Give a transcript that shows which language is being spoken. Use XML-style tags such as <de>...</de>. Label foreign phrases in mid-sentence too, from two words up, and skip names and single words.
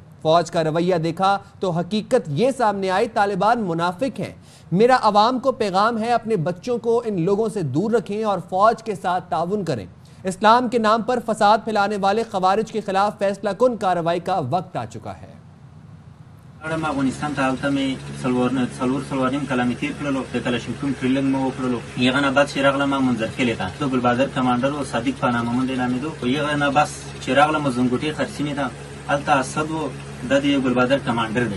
<ur>فوج کا رویہ دیکھا تو حقیقت یہ سامنے آئی، طالبان منافق ہیں. میرا عوام کو پیغام ہے، اپنے بچوں کو ان لوگوں سے دور رکھیں اور فوج کے ساتھ تعاون کریں. اسلام کے نام پر فساد پھیلانے والے خوارج کے خلاف فیصلہ کن کارروائی کا وقت آ چکا ہے.</ur> <ps>افغانستان ته هلته مې څلور کلامې تیر کړلو، د کلاشینکوف ټریننګ مې وکړلو. هغه نه بعد چې راغلم منځرخیلې ته د ګلبهادر کمانډر او صادق په نامه باندې نامېدو. هغه نه بس چې راغلم زنګوټي خرسینې ته هلته اسد و د دې ګلبهادر کمانډر دی.</ps>